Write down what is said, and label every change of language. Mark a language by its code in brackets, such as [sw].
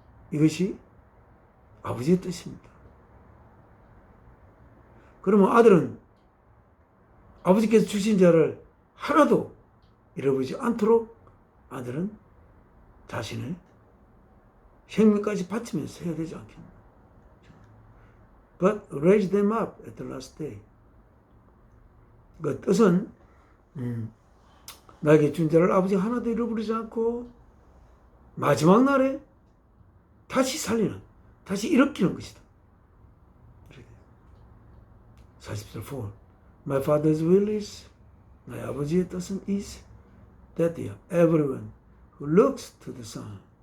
[ko] 이것이 아버지의 뜻입니다. 그러면 아들은 아버지께서 주신 자를 하나도 잃어버리지 않도록 아들은 자신의 생명까지 바치면서 해야 되지 않겠나. [en] But raise them up at the last day. [ko] 그 뜻은 나에게 준 자를 아버지 하나도 잃어버리지 않고 마지막 날에 다시 살리는, 다시 일으키는 것이다. 40절 4. [en] My father's will is, [ko] 나의 아버지의 뜻은 [en] is that everyone who looks to the Son